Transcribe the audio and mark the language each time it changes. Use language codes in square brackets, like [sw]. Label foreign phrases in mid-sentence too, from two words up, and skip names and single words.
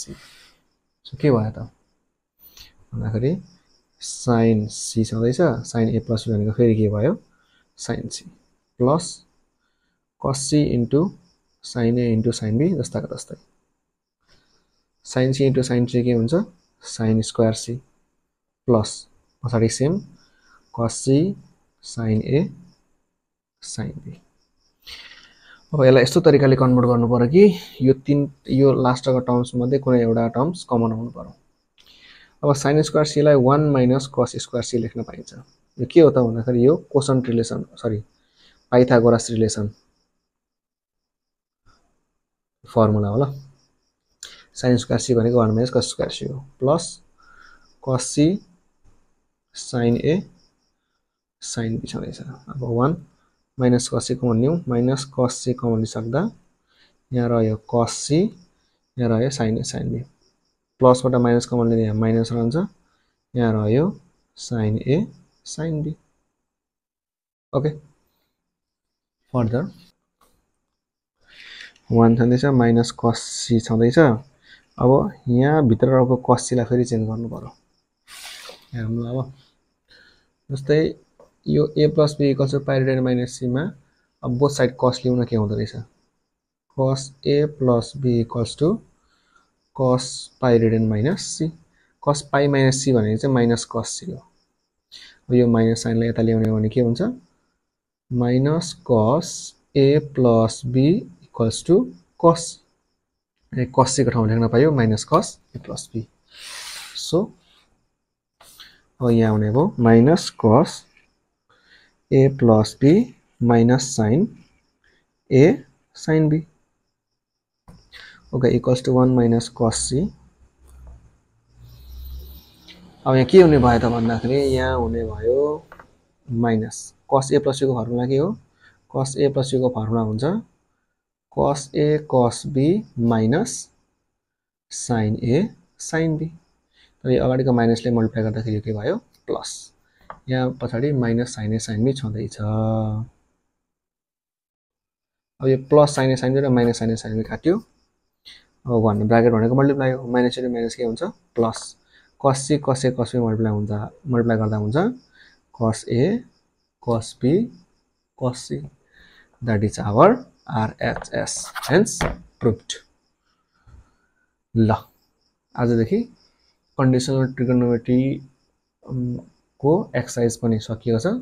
[ne] सो के भयो त भन्दाखेरि [en] sin c [ne] छँदैछ, [en] sin a plus b [ne] भनेको फेरि के भयो? [en] sin c प्लस cos c into sin a into sin b [ne] जस्ताको जस्तै. [en] sin c into sin c [ne] के हुन्छ? [en] sin square c प्लस पछाडि सेम cos c sin a sin b. [ne] अब यसलाई यस्तो तरिकाले कन्भर्ट गर्नु पर्यो कि यो लास्टको टर्म्स मध्ये कुनै एउटा टर्म्स कमन आउनु पर्यो. अब [en] sin square c [ne] लाई [en] 1 minus cos square c [ne] लेख्न पाइन्छ. यो के हो त भन्दाखेरि यो [en] cosine relation, sorry Pythagoras relation formula [ne] हो ल. sin square c भनेको 1 minus cos square c हो प्लस cos c sin a sin b छँदैछ. [en] अब 1 minus cos c कमन लियौं, minus cos c कमन [ne] लिइसक्दा यहाँ रह्यो [en] cos c, [ne] यहाँ रह्यो [en] sin a sin b. [ne] प्लस बाट माइनस कमन लिँदा यहाँ माइनस रहन्छ, यहाँ रह्यो [en] sin a sin b. [ne] ओके, फर्दर 1 छँदैछ, [en] minus cos c [ne] छँदैछ. अब यहाँ भित्र रहेको [en] cos c [ne] लाई फेरि चेन्ज गर्नु पर्यो. हेरौँ ल. अब जस्तै यो [en] a plus b equals to pi radian minus c [ne] मा अब [en] both side cos [ne] लिउन के हुँदो रहेछ? [en] cos a plus b equals to cos pi radian minus c. cos pi minus c [ne] भनेको चाहिँ [en] minus cos c हो. [ne] अब यो माइनस साइनलाई यता ल्याउने हो भने के हुन्छ? [en] minus cos a plus b equals to cos. cos c [ne] को ठाउँमा लेख्न पाइयो [en] minus cos a plus b. सो [ne] अब यहाँ आउने भयो [en] minus cos a plus b minus sin a sin b. Okay, equals to 1 minus cos c. [ne] अब यहाँ के हुने भयो त भन्दाखेरि यहाँ हुने भयो [en] minus cos a plus b [ne] को फर्मुला के हो? [en] cos a plus b [ne] को फर्मुला हुन्छ [en] cos a cos b minus sin a sin b. [ne] तर यो अगाडिको माइनसले मल्टिप्लाई गर्दाखेरि यो के भयो? [en] प्लस. [ne] यहाँ पछाडि [en] माइनस sin a sin b छँदैछ. [ne] अब यो [en] plus sin a sin b [ne] र [en] minus sin a sin b [ne] काट्यो. अब भन्नु ब्राकेट भनेको मल्टिप्लाई हो, [en] minus into minus [ne] के हुन्छ? [en] प्लस cos c cos a cos b मल्टिप्लाई [ne] गर्दा हुन्छ [en] cos A, cos B, cos C. That is our RHS. Hence proved. [ne] ल आजदेखि [en] conditional trigonometry [ne] को एक्सरसाइज पनि सकिएको छ।